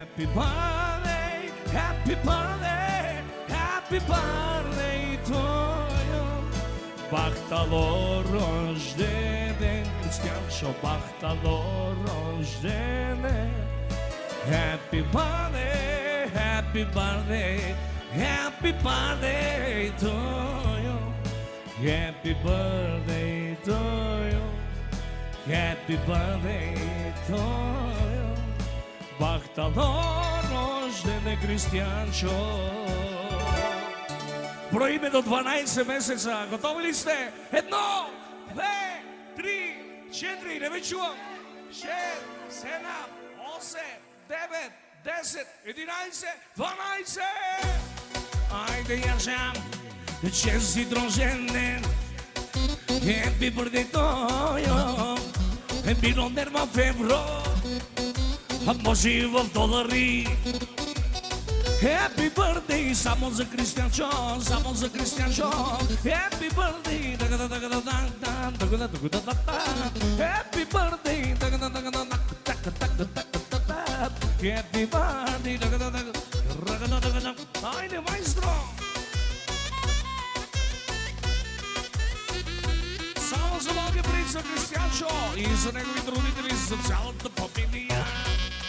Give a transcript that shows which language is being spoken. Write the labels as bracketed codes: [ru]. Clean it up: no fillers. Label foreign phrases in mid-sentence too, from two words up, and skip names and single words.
[en] Happy birthday, happy birthday, happy birthday to you. [bg] Бахтало рождене, християнчо, бахтало рождене. [en] Happy birthday, happy birthday, happy birthday to you. Happy birthday to you. Happy birthday to you. [bg] Бахтало рождене, християнчо. Броиме до 12 месеца. Готови ли сте? 1, 2, 3, 4, не ви чувам. 6, 7, 8, 9, 10, 11, 12. Айде, Яшам, честит рожден ден. [en] Happy birthday to you. Happy birthday [bg] в февро. А може и в долари. [en] Happy birthday, [bg] само за Кристиянчо, само за Кристиянчо. [en] Happy birthday, Happy birthday, Happy birthday, [bg] Айде, маестро! Само за малкия принц за Кристиянчо и за неговите родители, за цялата фамилия.